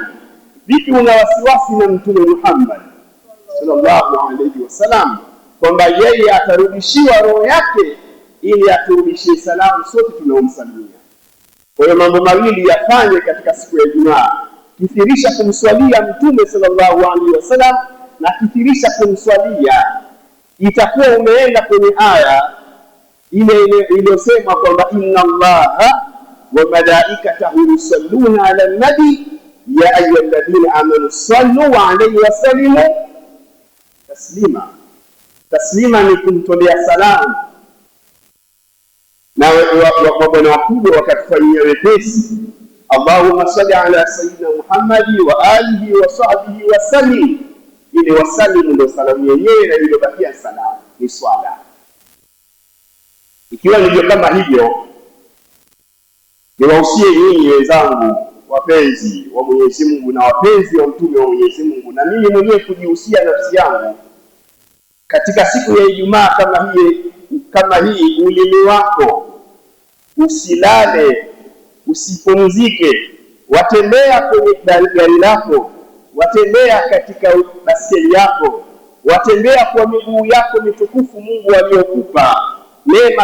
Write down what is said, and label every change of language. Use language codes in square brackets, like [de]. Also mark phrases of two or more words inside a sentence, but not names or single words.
[sw] Vipi una wasiwasi na Mtume Muhammad [ar] صلى الله عليه وسلم [sw] kwamba yeye atarudishiwa roho yake ili aturudishie salamu sote tunaomsalimia? Kwa hiyo mambo mawili yafanye katika siku ya Ijumaa: kithirisha kumswalia Mtume [ar] صلى الله عليه وسلم [sw] na kithirisha kumswalia. Itakuwa umeenda kwenye aya ile iliyosema kwamba [ar] إن الله وملائكته يصلون على النبي يا أيها الذين آمنوا صلوا عليه وسلموا تسليما. [sw] Taslima ni kumtolea salamu, na wabwana wakubwa wakatufanyia wepesi, [ar] اللهم صل على سيدنا محمد وعلى آله وصحبه وسلم. [sw] Ile wasalimu ndio salamu yenyewe, na ile bakia salamu ni swala. Ikiwa ndivyo kama hivyo, niwahusie nyinyi wenzangu wapenzi wa Mwenyezi Mungu na wapenzi wa Mtume wa Mwenyezi Mungu, na mimi mwenyewe kujihusia nafsi yangu katika siku ya Ijumaa kama hii, ulimi wako usilale usipumzike, watembea kwenye gari lako, watembea katika baskeli yako, watembea kwa miguu yako mitukufu Mungu aliyokupa neema.